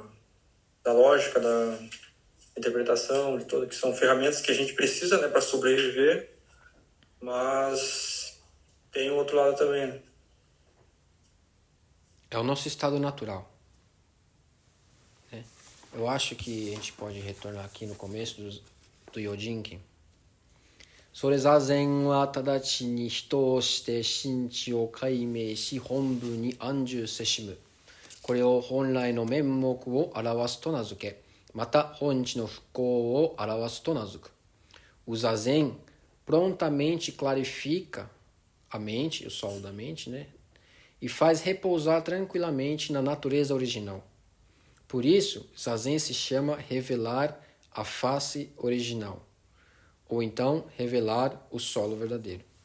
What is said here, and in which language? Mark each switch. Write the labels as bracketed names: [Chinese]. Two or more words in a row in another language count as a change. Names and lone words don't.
[Portuguese] Da lógica, da interpretação, de tudo, que são ferramentas que a gente precisa, né, para sobreviver, mas tem o outro lado também, né? É o nosso estado natural. Né? Eu acho que a gente pode retornar aqui no começo do Yojinki. [Japanese] それ坐禅は直ちに人をして心地を開明し本分に安住せしむ. これを本来の面目を現すと名づけ. また本地の風光を現すと名づく. [Portuguese] O zazen prontamente clarifica a mente, o solo da mente, né? E faz repousar tranquilamente na natureza original. Por isso, Zazen se chama revelar a face original, ou então revelar o solo verdadeiro.